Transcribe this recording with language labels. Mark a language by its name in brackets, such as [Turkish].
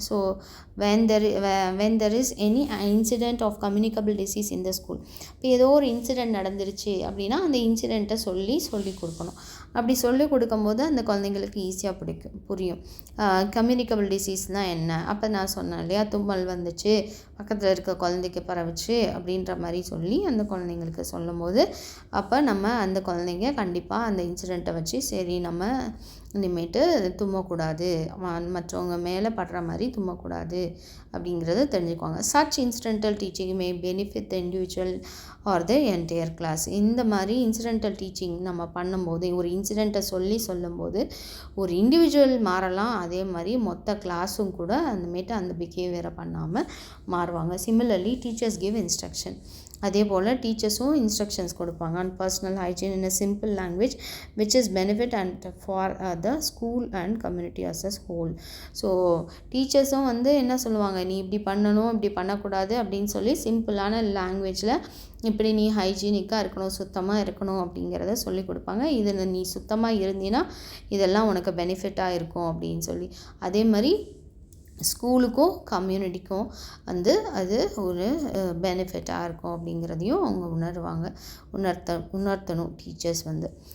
[English] So when there is any incident of communicable disease in the school. [Tamil] இப்போ ஏதோ ஒரு incident நடந்துருச்சு அப்படின்னா அந்த இன்சிடெண்ட்டை சொல்லி கொடுக்கணும். அப்படி சொல்லி கொடுக்கும்போது அந்த குழந்தைங்களுக்கு ஈஸியாக புரியும். கம்யூனிகபிள் டிசீஸ்னால் என்ன, அப்போ நான் சொன்னேன் இல்லையா, தும்மல் வந்துச்சு, பக்கத்தில் இருக்க குழந்தைக்கு பரவுச்சு அப்படின்ற மாதிரி சொல்லி அந்த குழந்தைங்களுக்கு சொல்லும் போது அப்போ நம்ம அந்த குழந்தைங்க கண்டிப்பாக அந்த இன்சிடெண்ட்டை வச்சு சரி நம்ம இனிமேட்டு தும்மக்கூடாது, மற்றவங்க மேலே படுற மாதிரி தும்மக்கூடாது அப்படிங்கிறத தெரிஞ்சுக்குவாங்க. [English] Such incidental teaching may benefit the individual or the entire class. [Tamil] இந்த மாதிரி இன்சிடென்டல் டீச்சிங் நம்ம பண்ணும்போது, ஒரு இன்சிடெண்ட்டை சொல்லும்போது ஒரு இண்டிவிஜுவல் மாறலாம், அதே மாதிரி மொத்த கிளாஸும் கூட அந்தமேட்டு அந்த பிஹேவியரை பண்ணாமல் மாறுவாங்க. [English] Similarly teachers give instruction. [Tamil] அதே போல் டீச்சர்ஸும் இன்ஸ்ட்ரக்ஷன்ஸ் கொடுப்பாங்க [English] on personal hygiene in a simple language which is benefit and for the school and community as a whole. [Tamil] So டீச்சர்ஸும் வந்து என்ன சொல்லுவாங்க, நீ இப்படி பண்ணணும், இப்படி பண்ணக்கூடாது அப்படின்னு சொல்லி சிம்பிளான லாங்குவேஜில் இப்படி நீ ஹைஜீனிக்காக இருக்கணும், சுத்தமாக இருக்கணும் அப்படிங்கிறத சொல்லி கொடுப்பாங்க. இதில் நீ சுத்தமாக இருந்தீன்னா இதெல்லாம் உனக்கு பெனிஃபிட்டாக இருக்கும் அப்படின்னு சொல்லி. அதே மாதிரி ஸ்கூலுக்கும் கம்யூனிட்டிக்கும் வந்து அது ஒரு பெனிஃபிட்டாக இருக்கும் அப்படிங்கிறதையும் அவங்க உணர்த்தணும் டீச்சர்ஸ் வந்து.